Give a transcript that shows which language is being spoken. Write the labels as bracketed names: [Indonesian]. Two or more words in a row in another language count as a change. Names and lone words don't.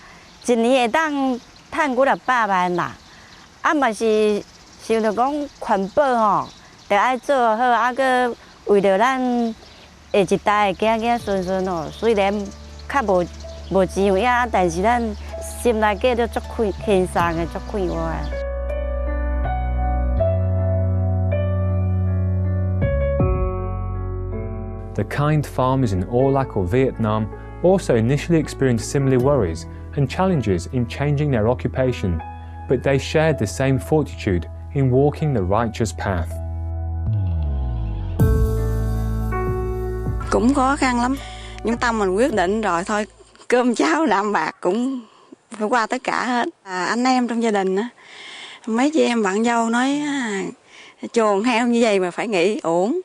[Min Nan Chinese] 一年会当赚几600万啦，嘛是想着讲环保吼，着爱做好，搁为着咱下一代的囝孙吼，虽然较无钱有影，但是咱心内底都足轻松的，足快活的。 [English] The kind farmers in Orlac or Vietnam also initially experienced similar worries and challenges in changing their occupation, but they shared the same fortitude in walking the righteous path. [Vietnamese] Cũng khó khăn lắm, nhưng tâm mình quyết định rồi thôi, cơm cháo đạm bạc cũng phải qua tất cả hết. Anh em trong gia đình á, mấy chị em bạn dâu nói chuồng heo như vậy mà phải nghỉ uổng.